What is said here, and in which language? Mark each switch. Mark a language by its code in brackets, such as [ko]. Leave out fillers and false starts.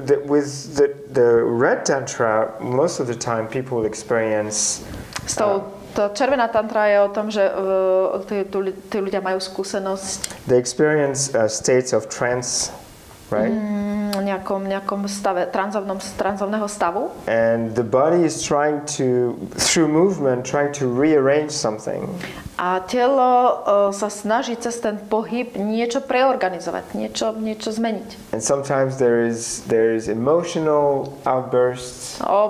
[en] With the red tantra, most of the time people will experience. [sk] Tá červená tantra je o tom, že tí ľudia majú skúsenosť. [en] They experience states of trance, right? [sk] Nejakom stave, tranzovného stavu. [en] And the body is trying to, through movement, trying to rearrange something. [sk] A telo sa snaží cez ten pohyb niečo preorganizovať, niečo zmeniť. [en] And sometimes there is emotional outbursts.